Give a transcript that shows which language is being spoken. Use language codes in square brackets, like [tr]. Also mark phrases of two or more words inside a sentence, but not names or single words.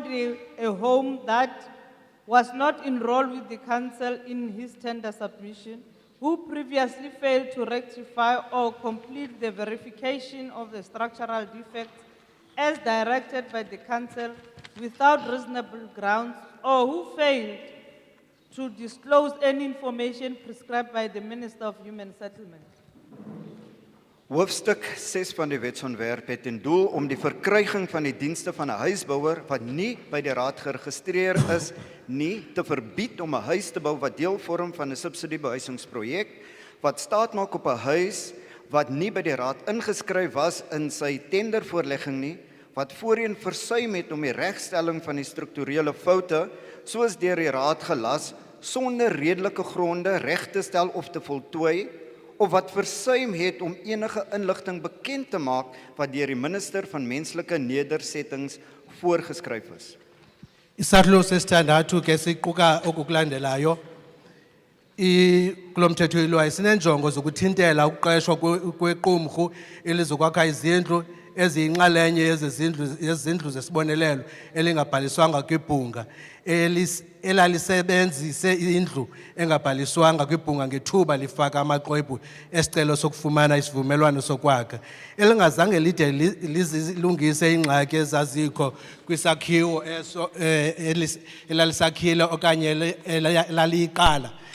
[en] a home that was not enrolled with the council in his tender submission, who previously failed to rectify or complete the verification of the structural defects as directed by the council without reasonable grounds, or who failed to disclose any information prescribed by the Minister of Human Settlement. [af] Hoofstuk 6 van die wetsontwerp het ten doel om die verkryging van die dienste van 'n huisbouer wat nie by die raad geregistreer is nie te verbied om 'n huis te bou wat deel vorm van 'n subsidiebehuisingsprojek wat staat maak op 'n huis wat nie by die raad ingeskryf was in sy tendervoorlegging nie, wat voorheen versuim het om die regstelling van die strukturele foute soos deur die raad gelas sonder redelike gronde reg te stel of te voltooi, of wat versuim het om enige inligting bekend te maak wat deur die minister van menslike nedersettings voorgeskryf is. [xh] Isahlulo sesithandathu ke siquka okukulandelayo. Kulo mthetho ilwayo sinenjongo zokuthintela ukuqeshwa kwequmrhu elizokwakha izindlu eziyinxalenye yezindlu zesibonelelo elingabhaliswanga kwibhunga elalisebenzise indlu engabhaliswanga kwibhunga ngethuba lifaka amaxwebhu esicelo sokufumana isivumelwano sokwakha elingazange lide lizilungise ingxaki ezazikho kwisakhiwo eso elalisakhile okanye elaliyiqala